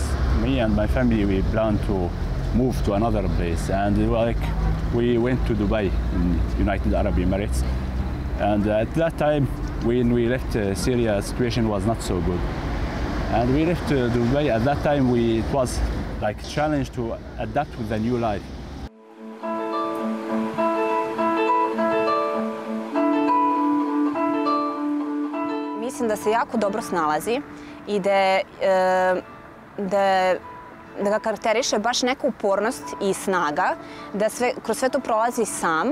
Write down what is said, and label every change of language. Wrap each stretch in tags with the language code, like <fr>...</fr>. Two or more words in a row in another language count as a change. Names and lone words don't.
<en>Me and my family, we planned to move to another place, and we went to Dubai in United Arab Emirates. And at that time, when we left Syria, the situation was not so good. And we left Dubai. At that time, it was like a challenge to adapt with the new life.</en> <sr>Mislim da se jako dobro snalazi i da ga karakteriše baš neka upornost i snaga, da kroz sve to prolazi sam.</sr>